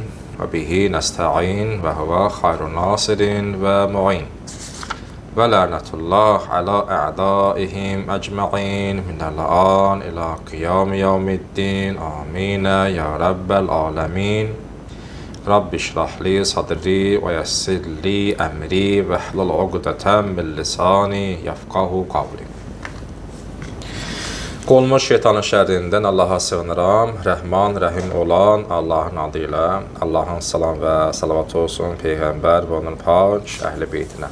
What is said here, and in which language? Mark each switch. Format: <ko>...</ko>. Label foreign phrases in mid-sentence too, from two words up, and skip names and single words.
<ar>وبه نستعين وهو خير ناصر ومعين. ولعنة الله على أعدائهم أجمعين من الآن إلى قيام يوم الدين. آمين يا رب العالمين رب اشرح لي صدري ويسر لي أمري واحلل عقدة من لساني يفقهوا قولي.</ar> <az>Qolmuş şeytanın şərrindən Allaha sığınıram. Rəhman, rəhim olan Allahın adıyla. Allahın salam və salavat olsun Peyğəmbər və onun pak əhl-i beytinə.</az>